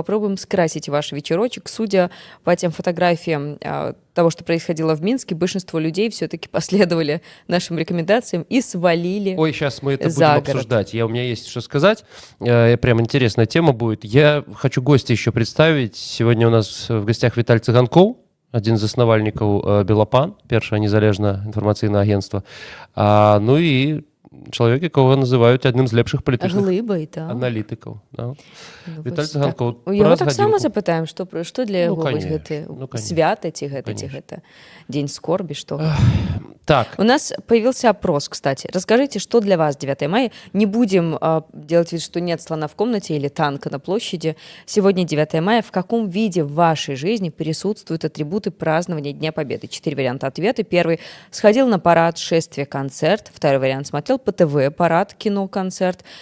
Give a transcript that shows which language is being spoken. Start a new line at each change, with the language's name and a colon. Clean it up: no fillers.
Russian: Попробуем скрасить ваш вечерочек. Судя по тем фотографиям того, что происходило в Минске, большинство людей все-таки последовали нашим рекомендациям и свалили. Ой, сейчас мы это будем обсуждать. У меня есть что сказать. Прям интересная тема будет. Я хочу гостя еще представить. Сегодня у нас в гостях
Belarusian: Віталь Циганков, один з заснавальнікаў Белапан, першае незалежнае інфармацыйнае агентства. Ну і чалавек, якога называюць адным з лепшых палітычных аналітыкаў. Віталь Циганков. Яго таксама запытаем, што для яго гэты свята ці гэта дзень скорби, што? Так.
Russian: У нас появился опрос, кстати. Расскажите, что для вас 9 мая. Не будем делать вид, что нет слона в комнате или танка на площади. Сегодня 9 мая. В каком виде в вашей жизни присутствуют атрибуты празднования Дня Победы? 4 варианта ответа. Первый – сходил на парад, шествие, концерт. Второй вариант – смотрел по ТВ, парад, кино, концерт.